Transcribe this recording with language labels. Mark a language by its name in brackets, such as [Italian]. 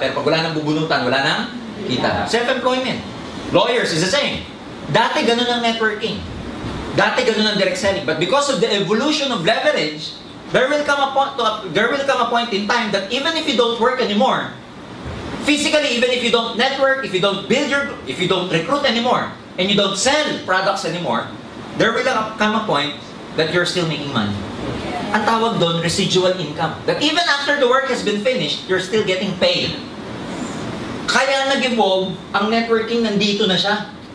[Filipino] Pero pag wala nang bubunutan, wala nang kita. Self-employment. [English] Lawyers is the same. [Filipino] Dati ganun ang networking. Dati ganun ang direct selling. [English] But because of the evolution of leverage, there will come a point in time that even if you don't work anymore, physically, even if you don't network, if you don't recruit anymore, and you don't sell products anymore, there will come a point that you're still making money. [Filipino] Ang tawag doon, [English] residual income. That even after the work has been finished, you're still getting paid. [Filipino] Kaya nag-evolve, ang networking nandito na siya.